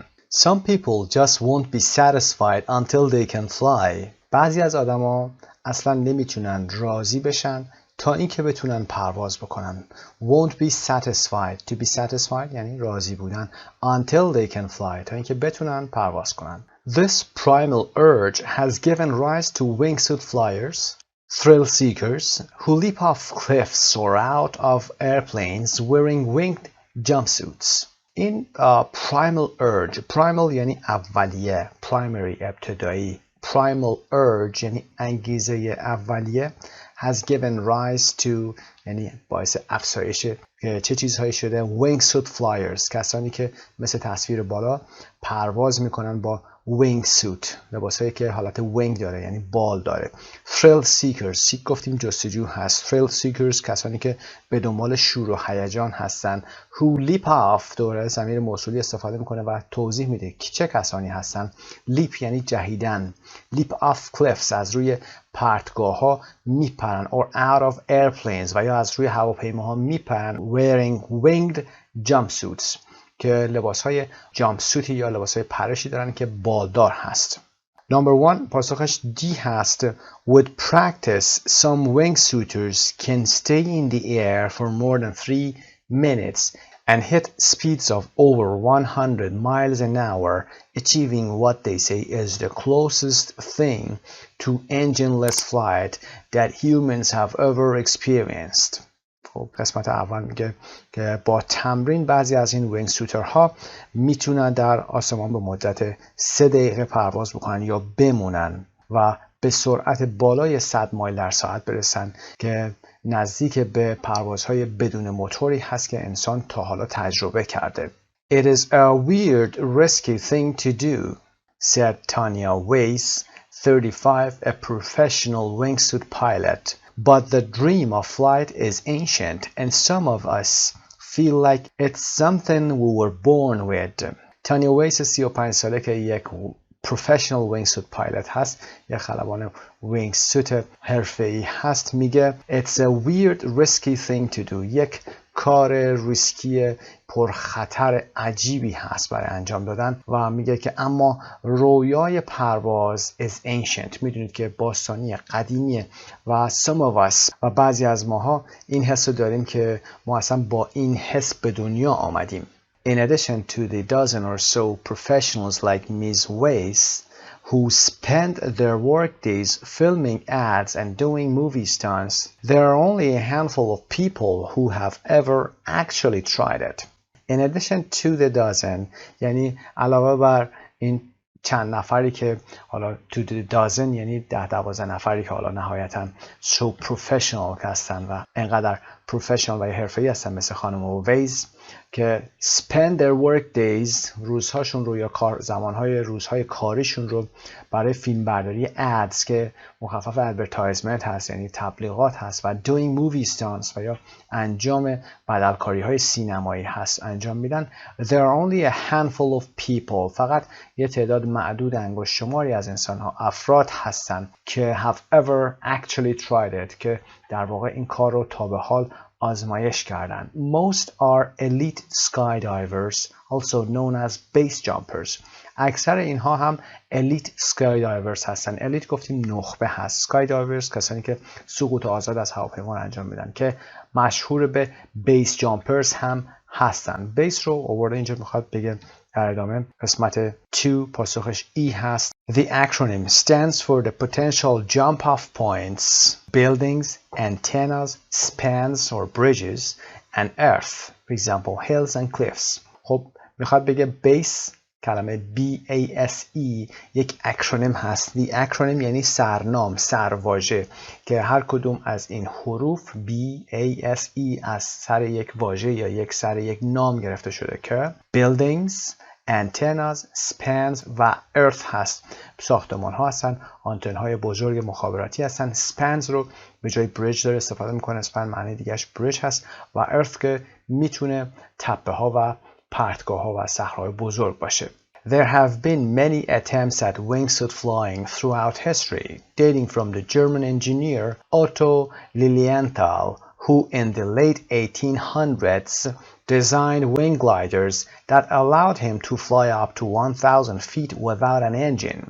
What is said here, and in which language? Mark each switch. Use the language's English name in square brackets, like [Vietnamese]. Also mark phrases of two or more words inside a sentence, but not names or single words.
[English] Some people just won't be satisfied until they can fly. [Persian] بعضی از آدما اصلا نمیتونن راضی بشن تا اینکه بتونن پرواز بکنن. [English] Won't be satisfied. To be satisfied [Persian] یعنی راضی بودن. [English] Until they can fly. [Persian] تا اینکه بتونن پرواز کنن. [English] This primal urge has given rise to wingsuit flyers, thrill seekers who leap off cliffs or out of airplanes wearing winged jumpsuits. [Persian] این [English] primal urge. [Persian] primal یعنی اولیه. primary ابتدایی. [English] primal urge [Persian] یعنی انگیزه اولیه. [English] has given rise to [Persian] یعنی باعث افزایش چه چیزهایی شده؟ [English] wingsuit flyers. [Persian] کسانی که مثل تصویر بالا پرواز میکنن با wingsuit. لباسایی که حالت wing داره یعنی بال داره. [English] thrill seekers. [Persian] seek گفتیم جستجو هست. [English] thrill seekers [Persian] کسانی که به دنبال شور و هیجان هستن. [English] who leap off [Persian] دوره ضمیر موصولی استفاده میکنه و توضیح میده که چه کسانی هستن. leap یعنی جهیدن. [English] leap off cliffs [Persian] از روی پرتگاه ها میپرن. [English] or out of airplanes [Persian] و یا از روی هواپیماها میپرن. [English] wearing winged jumpsuits [Persian] که لباس های جامپسوتی یا لباس های پرشی دارن که بالدار هست. Number 1 پاسخش D هست. [English] With practice some wingsuiters can stay in the air for more than 3 minutes and hit speeds of over 100 miles an hour, achieving what they say is the closest thing to engineless flight that humans have ever experienced. [Persian] خب قسمت اول میگه که با تمرین بعضی از این وینگسوترها میتونن در آسمان به مدت 3 دقیقه پرواز بکنن یا بمونن و به سرعت بالای 100 مایل در ساعت برسن که نزدیک به پروازهای بدون موتوری هست که انسان تا حالا تجربه کرده. [English] It is a weird, risky thing to do, said Tanya Weiss, 35, a professional wingsuit pilot. But the dream of flight is ancient and some of us feel like it's something we were born with. [Persian] تانیا ویس 35 ساله که یک [English] professional wingsuit pilot [Persian] هست، یک خلبان وینگسوت حرفه‌ای هست، میگه [English] It's a weird risky thing to do. [Persian] یک کار ریسکی پرخطر عجیبی هست برای انجام دادن و میگه که اما رویای پرواز [English] is ancient. [Persian] میدونید که باستانی قدیمیه و [English] some of us [Persian] و بعضی از ماها این حس رو داریم که ما اصلا با این حس به دنیا آمدیم. [English] In addition to the dozen or so professionals like Ms. Weiss, who spend their workdays filming ads and doing movie stunts, there are only a handful of people who have ever actually tried it. In addition to the dozen, [Persian] یعنی علاوه بر این چند نفری که حالا [English] to the dozen [Persian] یعنی 10-12 نفری که حالا نهایتاً [English] so professional [Persian] هستن و انقدر professional و حرفه‌ای هستن مثل خانم ویز که [English] spend their work days [Persian] روزهاشون رو یا روزهای کاریشون رو برای فیلم برداری ads که مخفف advertisement هست یعنی تبلیغات هست و [English] doing movie stunts [Persian] و یا انجام بدلکاری های سینمایی هست انجام میدن. [English] There are only a handful of people. [Persian] فقط یه تعداد معدود انگشت شماری از انسان ها افراد هستن که [English] have ever actually tried it [Persian] که در واقع این کار رو تا به حال آزمایش کردن. [English] Most are elite skydivers, also known as base jumpers. [Persian] اکثر اینها هم [English] elite skydivers [Persian] هستن. elite گفتیم نخبه هست. skydivers کسانی که سقوط آزاد از هواپیما انجام میدن که مشهور به [English] base jumpers [Persian] هم هستن. base رو آورده اینجا میخواد بگه در ادامه قسمت 2 پاسخش E هست. [English] The acronym stands for the potential jump-off points, buildings, antennas, spans or bridges, and earth, for example, hills and cliffs. [Persian] خب میخواد بگه base کلمه B-A-S-E یک اکرونیم هست. [English] The acronym [Persian] یعنی سرنام، سرواژه که هر کدوم از این حروف B-A-S-E از سر یک واژه یا یک سر یک نام گرفته شده که [English] buildings, antennas, spans [Persian] و earth هست. ساختمان ها هستن، آنتن های بزرگ مخابراتی هستن. spans رو به جای bridge داره استفاده میکنه. span معنی دیگهش bridge هست و earth که میتونه تپه ها و پرتگاه ها و صخره‌های بزرگ باشه. [English] There have been many attempts at wingsuit flying throughout history, dating from the German engineer Otto Lilienthal, who in the late 1800s designed wing gliders that allowed him to fly up to 1,000 feet without an engine.